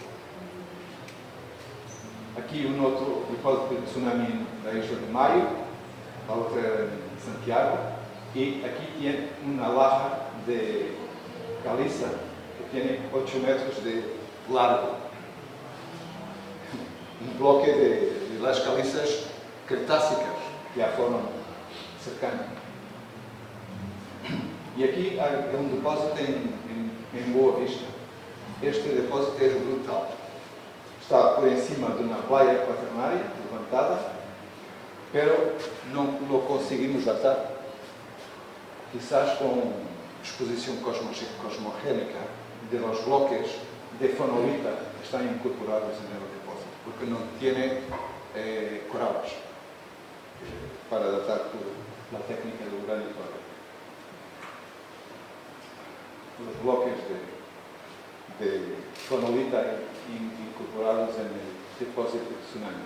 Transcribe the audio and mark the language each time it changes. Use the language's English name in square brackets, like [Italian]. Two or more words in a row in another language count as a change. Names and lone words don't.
[Portuguese] Aqui um outro depósito de tsunami na Isla de Maio, a outra em Santiago, e aqui tem uma [Spanish] laja de caliza [Portuguese] que tem 8 metros de largo. Um bloco [Spanish] de las calizas cretácicas [Portuguese] que a formam cercana. E aqui há um depósito em Boa Vista. Este depósito é brutal. Está por cima de uma praia quaternária, levantada, pero não o conseguimos datar. Quizás com exposição cosmogénica [Spanish] de los bloques de fonolita [Portuguese] que estão incorporados no depósito, porque não tem corales para datar por a técnica do granitório. Os bloques de fonolita incorporados em depósito de tsunami.